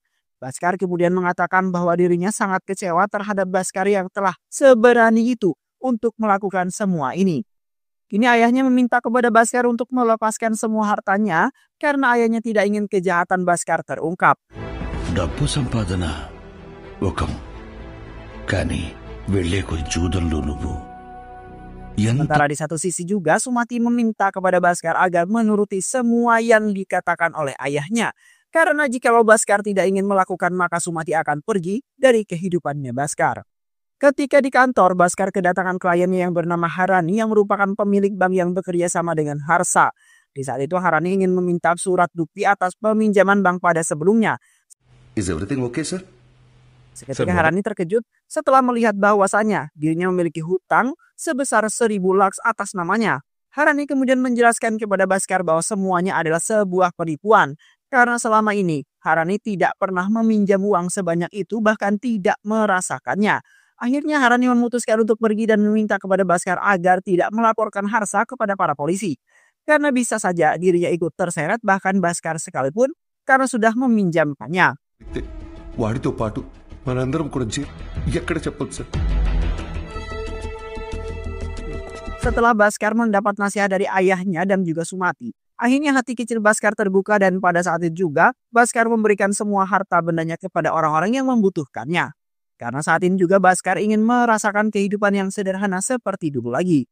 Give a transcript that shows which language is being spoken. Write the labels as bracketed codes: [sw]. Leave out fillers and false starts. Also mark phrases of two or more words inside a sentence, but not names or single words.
[id] Baskar kemudian mengatakan bahwa dirinya sangat kecewa terhadap Baskar yang telah seberani itu untuk melakukan semua ini. Kini ayahnya meminta kepada Baskar untuk melepaskan semua hartanya karena ayahnya tidak ingin kejahatan Baskar terungkap. [te] డబ్బు సంపాదన ఒక కానీ వెళ్లే కొద్ది జూదంలో నువ్వు ఎంత [id] Sementara di satu sisi juga Sumati meminta kepada Baskar agar menuruti semua yang dikatakan oleh ayahnya. Karena jikalau Baskar tidak ingin melakukan maka Sumati akan pergi dari kehidupannya Baskar. Ketika di kantor, Baskar kedatangan kliennya yang bernama Harani yang merupakan pemilik bank yang bekerja sama dengan Harsa. Di saat itu Harani ingin meminta surat bukti atas peminjaman bank pada sebelumnya. [en] Is everything okay, sir? [id] Seketika Harani terkejut setelah melihat bahwasannya dirinya memiliki hutang sebesar 1.000 laks atas namanya. Harani kemudian menjelaskan kepada Baskar bahwa semuanya adalah sebuah penipuan. Karena selama ini Harani tidak pernah meminjam uang sebanyak itu bahkan tidak merasakannya. Akhirnya Harani memutuskan untuk pergi dan meminta kepada Baskar agar tidak melaporkan Harsa kepada para polisi. Karena bisa saja dirinya ikut terseret bahkan Baskar sekalipun karena sudah meminjamkannya. [te] వాడితో పాటు మనందరం కూడా ఎక్కడ చెప్పొచ్చు సార్ [id] Setelah Baskar mendapat nasihat dari ayahnya dan juga Sumati, akhirnya hati kecil Baskar terbuka dan pada saat itu juga Baskar memberikan semua harta bendanya kepada orang-orang yang membutuhkannya. Karena saat ini juga Baskar ingin merasakan kehidupan yang sederhana seperti dulu lagi.